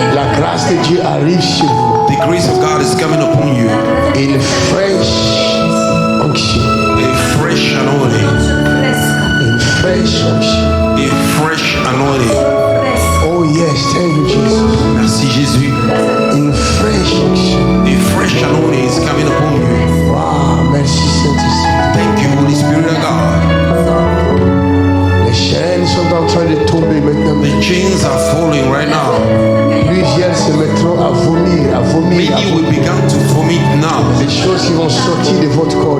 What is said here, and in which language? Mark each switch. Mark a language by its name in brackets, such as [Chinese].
[French] la grâce de Dieu arrive sur vous. [English] the grace of God is coming upon you. [French] Une fraîche onction. [English] A fresh anointing. [French] Une fraîche onction. [English] A fresh anointing. Oh yes, thank you Jesus. [French] Merci Jésus. Une fraîche onction. [English] A fresh anointing is coming upon you. [French] Wow, merci Saint-Esprit. [English] Thank you, Holy Spirit of God. [French] Les chaînes sont en train de tomber maintenant. [English] The chains are falling right now. [French] Plusieurs se mettront à vomir, à vomir, à [English] Many will [French] vomir. [English] begin to vomit now. [French] Des choses qui vont sortir de votre corps.